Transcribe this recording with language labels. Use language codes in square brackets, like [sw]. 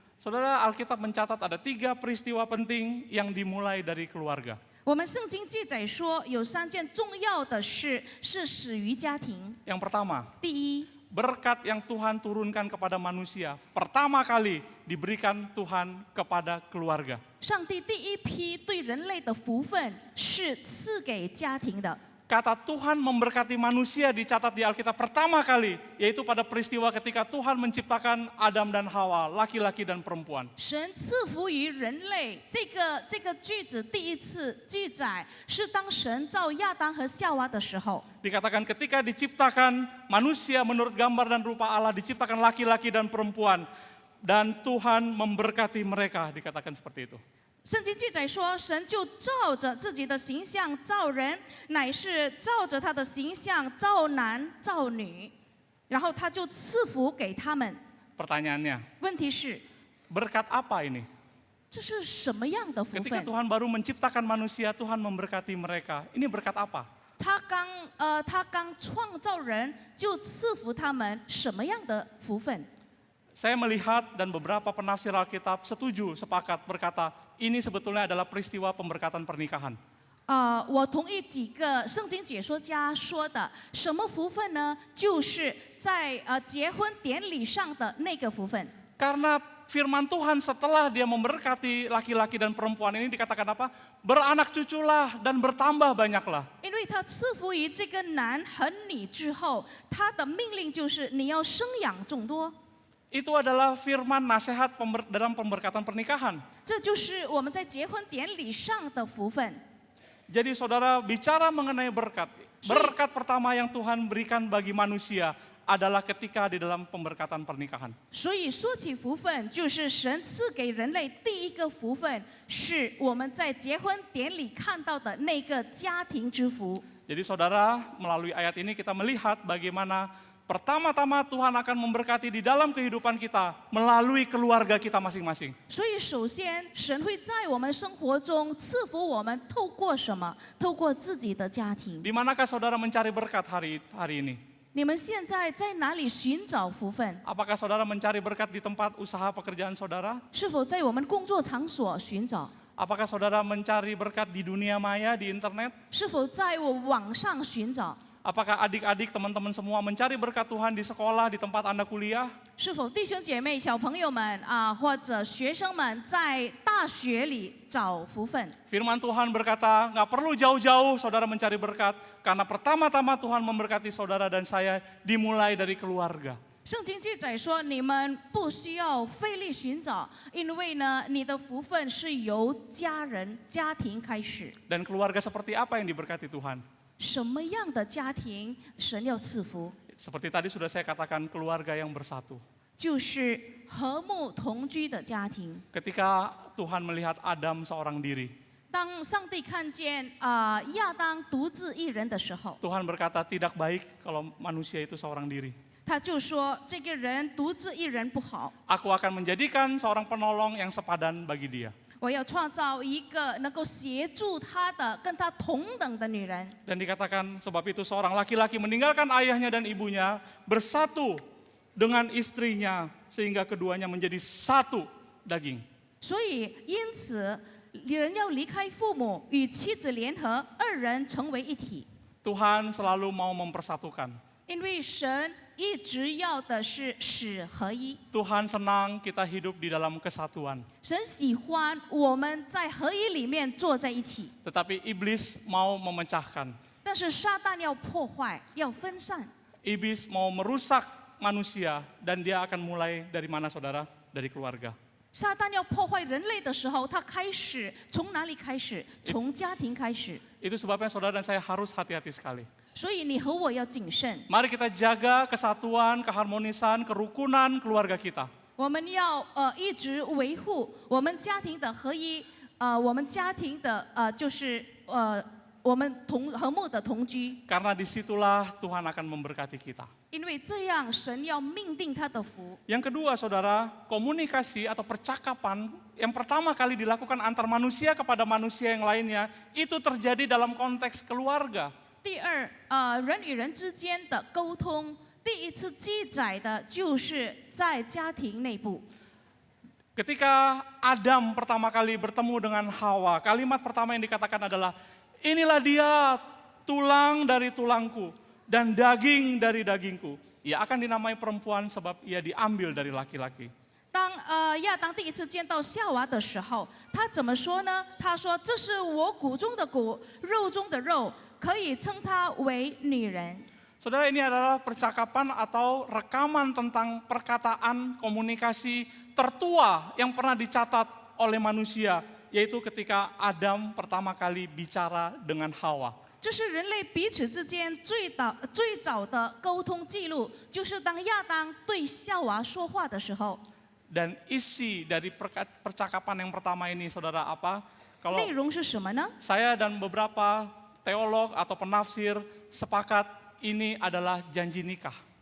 [id] Saudara, Alkitab mencatat ada 3 peristiwa penting yang dimulai dari keluarga. [zh] 我们圣经记载说，有3件重要的事是始于家庭。 [id] Yang pertama, [zh] 第一， [id] berkat yang Tuhan turunkan kepada manusia pertama kali diberikan Tuhan kepada keluarga. [zh] 上帝第一批对人类的福分是赐给家庭的。 [id] Kata Tuhan memberkati manusia dicatat di Alkitab pertama kali, yaitu pada peristiwa ketika Tuhan menciptakan Adam dan Hawa, laki-laki dan perempuan. [zh] 神赐福于人类，这个句子第一次记载是当神造亚当和夏娃的时候。 [id] Dikatakan ketika diciptakan manusia menurut gambar dan rupa Allah, diciptakan laki-laki dan perempuan, dan Tuhan memberkati mereka, dikatakan seperti itu. [zh] 圣经记载说，神就照着自己的形象造人，乃是照着他的形象造男造女，然后他就赐福给他们。 [id] Pertanyaannya, [zh] 问题是， [id] berkat apa ini? [zh] 这是什么样的福 [id] Ketika [zh] 分？ [id] Tuhan baru menciptakan manusia, Tuhan memberkati mereka. Ini berkat apa? [zh] 他刚创造人，就赐福他们什么样的福分？ [id] Saya melihat dan beberapa penafsir Alkitab setuju, sepakat berkata, ini sebetulnya adalah peristiwa pemberkatan pernikahan. [zh] 我同意几个圣经解说家说的，什么福分呢？就是在结婚典礼上的那个福分。 [id] Karena firman Tuhan setelah dia memberkati laki-laki dan perempuan ini dikatakan apa? Beranak cuculah dan bertambah banyaklah. [zh] 因为他赐福于这个男和女之后，他的命令就是你要生养众多。 [id] Itu adalah firman nasihat dalam pemberkatan pernikahan. [zh] 这就是我们在结婚典礼上的福分。 [id] Jadi saudara bicara mengenai berkat. Berkat pertama yang Tuhan berikan bagi manusia adalah ketika di dalam pemberkatan pernikahan. [zh] 所以说起福分，就是神赐给人类第一个福分，是我们在结婚典礼看到的那个家庭之福。 [id] Jadi saudara, melalui ayat ini kita melihat bagaimana pertama-tama Tuhan akan memberkati di dalam kehidupan kita melalui keluarga kita masing-masing. [zh] 所以首先，神会在我们生活中赐福我们，透过什么？透过自己的家庭。 [id] Di manakah saudara mencari berkat hari ini? [zh] 你们现在在哪里寻找福分？ [id] Apakah saudara mencari berkat di tempat usaha pekerjaan saudara? [zh] 是否在我们工作场所寻找？ [id] Apakah saudara mencari berkat di dunia maya, di internet? [zh] 是否在我网上寻找？ [id] Apakah adik-adik, teman-teman semua mencari berkat Tuhan di sekolah, di tempat Anda kuliah? [zh] 是否弟兄姐妹、小朋友们或者学生们在大学里找福分？ [id] Firman Tuhan berkata, nggak perlu jauh-jauh saudara mencari berkat, karena pertama-tama Tuhan memberkati saudara dan saya dimulai dari keluarga. [zh] 圣经记载说，你们不需要费力寻找，因为呢，你的福分是由家人、家庭开始。 [id] Dan keluarga seperti apa yang diberkati Tuhan? [zh] 什么样的家庭神要赐福？ [id] Seperti tadi sudah saya katakan, keluarga yang bersatu. [zh] 就是和睦同居的家庭。 [id] Ketika Tuhan melihat Adam seorang diri, [zh] 当上帝看见亚当独自一人的时候， [id] Tuhan berkata tidak baik kalau manusia itu seorang diri. [zh] 他就说这个人独自一人不好， [id] Aku akan menjadikan seorang penolong yang sepadan bagi dia. [zh] 我要创造一个能够协助他的、跟他同等的女人。 [id] Dan dikatakan sebab itu seorang laki-laki meninggalkan ayahnya dan ibunya, bersatu dengan istrinya sehingga keduanya menjadi satu daging. [zh] 所以因此，人要离开父母，与妻子联合，二人成为一体。 [id] Tuhan selalu mau mempersatukan. [zh] 因为神一直要的是使合一。 [id] Tuhan senang kita hidup di dalam kesatuan. [zh] 神喜欢我们在合一里面坐在一起， [id] Tetapi iblis mau memecahkan. [zh] 但是撒旦要破坏，要分散。 [id] Iblis mau merusak manusia dan dia akan mulai dari mana saudara? Dari keluarga. [zh] 撒旦要破坏人类的时候，他开始从哪里开始？从家庭开始。 [id] Itu sebabnya saudara dan saya harus hati-hati sekali. [zh] 所以你和我要谨慎， [id] Mari kita jaga kesatuan, keharmonisan, kerukunan keluarga kita. [zh] 我们要一直维护我们家庭的合一，我们家庭的就是我们和睦的同居。 [id] Karena disitulah Tuhan akan memberkati kita. [zh] 因为这样神要命定他的福。 [id] Yang kedua saudara, komunikasi atau percakapan yang pertama kali dilakukan antar manusia kepada manusia yang lainnya, itu terjadi dalam konteks keluarga. [zh] 第二，人与人之间的沟通，第一次记载的就是在家庭内部。 [id] Ketika Adam pertama kali bertemu dengan Hawa, kalimat pertama yang dikatakan adalah, inilah dia tulang dari tulangku dan daging dari dagingku. Ia akan dinamai perempuan sebab ia diambil dari laki-laki. [zh] 当亚当第一次见到夏娃的时候，他怎么说呢？他说：“这是我骨中的骨，肉中的肉，可以称她为女人。” [id] Saudara, ini adalah percakapan atau rekaman tentang perkataan komunikasi tertua yang pernah dicatat oleh manusia, yaitu ketika Adam pertama kali bicara dengan Hawa. [zh] 这是人类彼此之间最早的沟通记录，就是当亚当对夏娃说话的时候。 [id] Dan isi dari percakapan yang pertama ini, saudara, apa? Kalau [zh] 内容是什么呢？ [id] saya dan beberapa teolog atau penafsir sepakat ini adalah janji nikah.